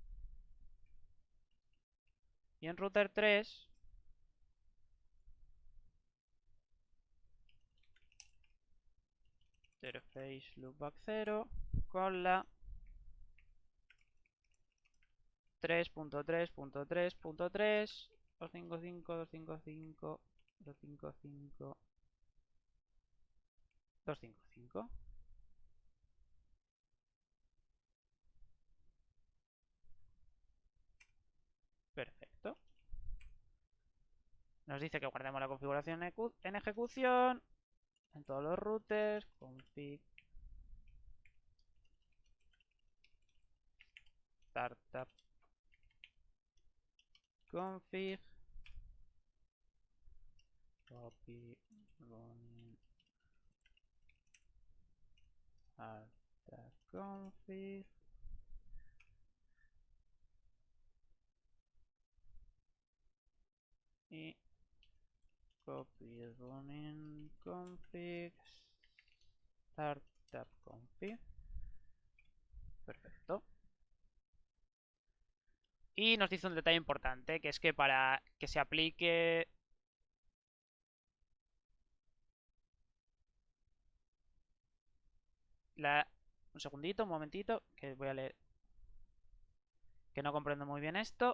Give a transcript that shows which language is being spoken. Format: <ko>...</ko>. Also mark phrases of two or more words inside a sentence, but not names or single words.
<es>Y en</es> <en>router 3 interface loopback 0</en> <es>con la 3.3.3.3, 255, 255, 255, 255. Perfecto. Nos dice que guardemos la configuración en ejecución en todos los routers, config</es> <en>startup config copy running startup config y copy running config startup config.</en> <es>Perfecto. Y nos dice un detalle importante, que es que para que se aplique un segundito, un momentito, que voy a leer, que no comprendo muy bien esto.</es>